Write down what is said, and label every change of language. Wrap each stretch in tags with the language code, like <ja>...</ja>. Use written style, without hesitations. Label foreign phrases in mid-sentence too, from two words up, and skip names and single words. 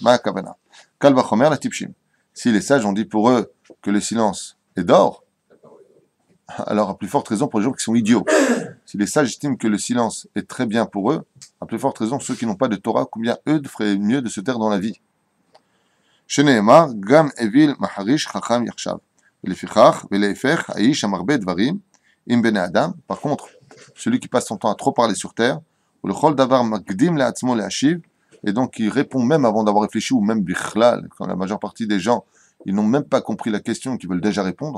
<he>מה הכוונה. קל וחומר לטיפשים.</he> <fr>Si les sages ont dit pour eux que le silence est d'or, alors à plus forte raison pour les gens qui sont idiots. Si les sages estiment que le silence est très bien pour eux, à plus forte raison ceux qui n'ont pas de Torah, combien eux feraient mieux de se taire dans la vie.</fr> <he>שנאמר, גם אויל מחריש חכם יחשב.</he> <fr>Par contre, celui qui passe son temps à trop parler sur terre, et donc il répond même avant d'avoir réfléchi, ou même bichlal, quand la majeure partie des gens, ils n'ont même pas compris la question, qui veulent déjà répondre.</fr>